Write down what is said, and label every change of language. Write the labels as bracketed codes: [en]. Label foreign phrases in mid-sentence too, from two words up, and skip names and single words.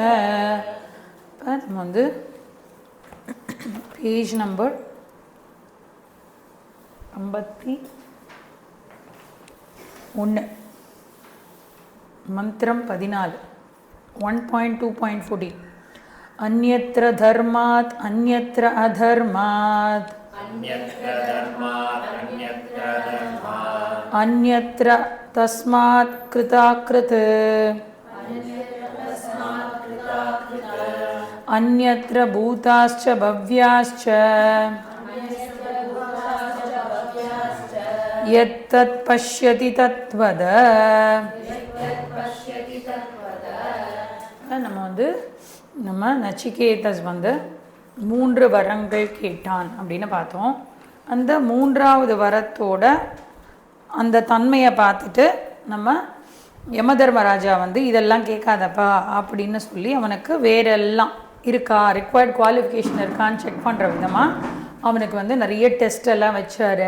[en] page number [sa] 51 मंत्रम 14 1.2.14 अन्यत्र धर्मात् अन्यत्र अधर्मात् अन्यत्र तस्मात् कृताकृत अन्यत्र भूताश्च भव्याश्च यत्तत् पश्यति तत्वद। [ta] நம்ம நச்சிகேதஸ் மூன்று வரங்கள் கேட்டான் அப்படின்னு பார்த்தோம். அந்த மூன்றாவது வரத்தோட அந்த தன்மையை பார்த்துட்டு நம்ம யமதர்மராஜா இதெல்லாம் கேட்காதப்பா அப்படின்னு சொல்லி அவனுக்கு வேறெல்லாம் இருக்கா, [en] required qualification [ta] இருக்கான்னு செக் பண்ணுற விதமாக அவனுக்கு நிறைய டெஸ்ட் எல்லாம் வச்சார்.